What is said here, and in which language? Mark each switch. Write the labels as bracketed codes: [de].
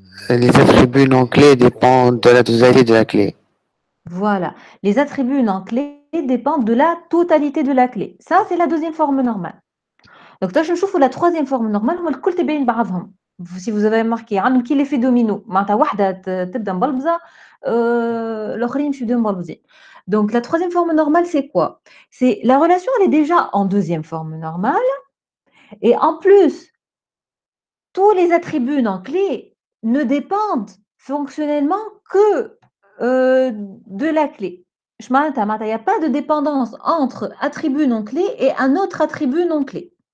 [fr] Les attributs non clés dépendent de la totalité de la clé. Voilà. Les attributs non clés dépendent de la totalité de la clé. Ça, c'est la deuxième forme normale. Donc, je [ar] نشوفوا [fr] la troisième forme normale [ar] هما الكل تابعين بعضهم. [fr] Si vous avez remarqué, [ar] عندهم كي [fr] l'effet domino. [ar] معناتها واحدة تبدا مبلبزة الآخرين يمشيو يبداو مبلبزين. [fr] Donc, la troisième forme normale, c'est quoi? C'est la relation, elle est déjà en deuxième forme normale. Et en plus, tous les attributs non clés ne dépendent fonctionnellement que de la clé. Il n'y a pas de dépendance entre attribut non clé et un autre attribut non clé.